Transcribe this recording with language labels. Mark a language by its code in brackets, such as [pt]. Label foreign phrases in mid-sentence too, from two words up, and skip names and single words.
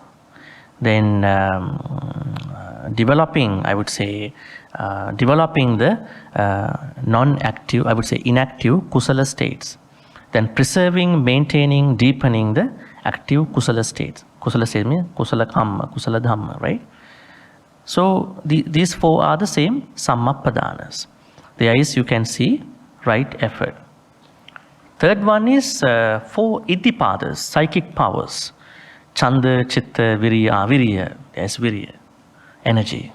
[en] Then developing, I would say, developing the non-active, I would say inactive kusala states. Then preserving, maintaining, deepening the active kusala states. Kusala states means [pi] kusala kamma, kusala dhamma, [en] right? So these four are the same [pi] Samma padanas. [en] There is, you can see, right effort. Third one is four iddhipadas, psychic powers. [pi] Chanda, Chitta, Virya, [en] there's Virya, energy.